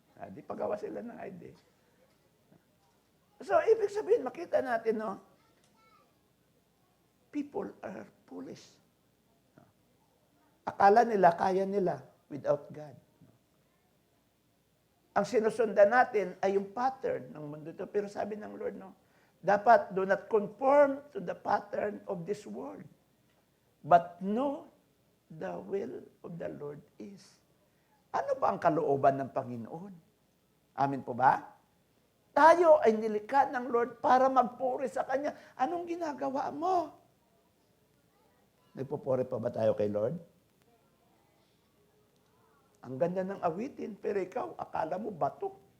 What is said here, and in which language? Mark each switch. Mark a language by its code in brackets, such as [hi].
[tl] Di pagawa sila ng ID. So, ibig sabihin, makita natin, no? [en] People are foolish. [tl] Akala nila, kaya nila [en] without God. [tl] Ang sinusundan natin ay yung pattern ng mundo ito. Pero sabi ng Lord, no? Dapat [en] do not conform to the pattern of this world. But know the will of the Lord is. [tl] Ano ba ang kalooban ng Panginoon? Amin po ba? Tayo ay nilikha ng Lord para magpuri sa Kanya. Anong ginagawa mo? Nagpupuri pa ba tayo kay Lord? Ang ganda ng awitin, pero ikaw, akala mo bato.